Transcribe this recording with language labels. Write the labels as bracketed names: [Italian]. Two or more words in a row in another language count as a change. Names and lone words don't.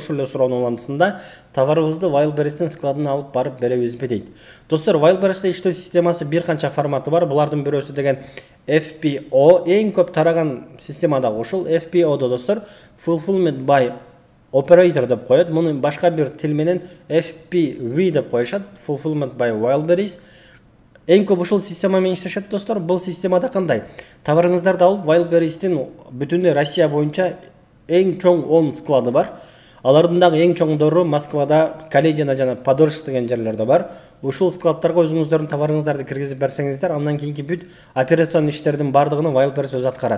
[Kyrgyz] Ушул эле суроонун улантысында товарыбызды Wildberries'тин складына алып барып беребизби дейт. Достор, Wildberries'те иштөө системасы бир канча форматы бар. Булардын бирөөсү деген FBO, эң көп тараган системада ушул FBO-до достор [English] Fulfillment by Operator [Kyrgyz] деп коет. Муну башка бир тил менен FPV деп коюшат. [English] Fulfillment by Wildberries. [Kyrgyz] Эң көп ушул система менен иштешет достор. Бул системада кандай? Товарыңыздарды алып Wildberries'тин бүтүндөй Россия боюнча эң чоң 10 склады бар. Алардын дагы эң чоңдору Москвада, Каледина жана Подольск деген жерлерде бар. Ушул складтарга өзүңүздөрдүн товарыңыздарды киргизип берсеңиздер, андан кийинки бүт операцион иштердин бардыгын Wildberries өзү аткарат.